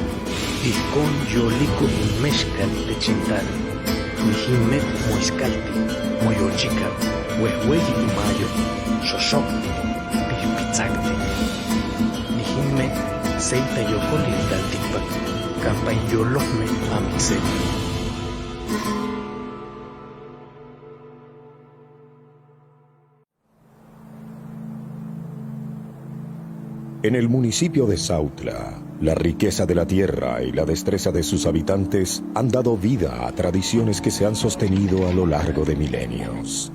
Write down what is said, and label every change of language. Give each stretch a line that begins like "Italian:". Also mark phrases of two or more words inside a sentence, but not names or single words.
Highland Puebla Nahuatl: Ihcon yolico inmexcal techintal. Nijinmet moiscalti, moyolchicau, huehueyi imayo, xoxocti, pihpitzacti. Nijinmet seita yocolil talticpac, campa inyolohme amixel.
Spanish: En el municipio de Sautla, la riqueza de la tierra y la destreza de sus habitantes han dado vida a tradiciones que se han sostenido a lo largo de milenios.